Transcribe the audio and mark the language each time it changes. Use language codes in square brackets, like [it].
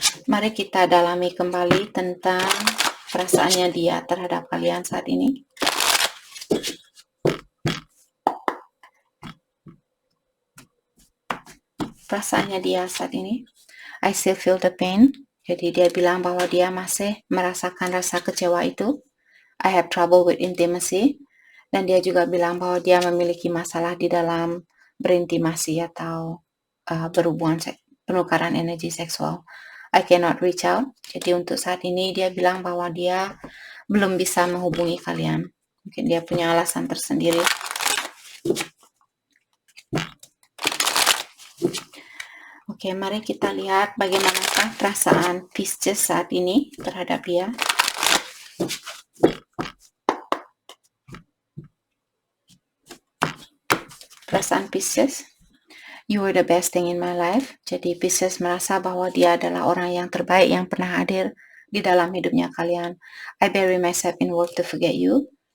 [id] Mari kita dalami kembali tentang perasaannya dia terhadap kalian saat ini. Perasaannya dia saat ini. [en] I still feel the pain. [id] Jadi dia bilang bahwa dia masih merasakan rasa kecewa itu. [en] I have trouble with intimacy. [id] Dan dia juga bilang bahwa dia memiliki masalah di dalam berintimasi atau berhubungan penukaran energi seksual. [en] I cannot reach out. [id] Jadi untuk saat ini dia bilang bahwa dia belum bisa menghubungi kalian. Mungkin dia punya alasan tersendiri. Mari kita lihat bagaimanakah perasaan Pisces saat ini terhadap dia. Perasaan Pisces. [en] You were the best thing in my life. [id] Jadi Pisces merasa bahwa dia adalah orang yang terbaik yang pernah hadir di dalam hidupnya kalian. [en] I bury myself in work to forget you.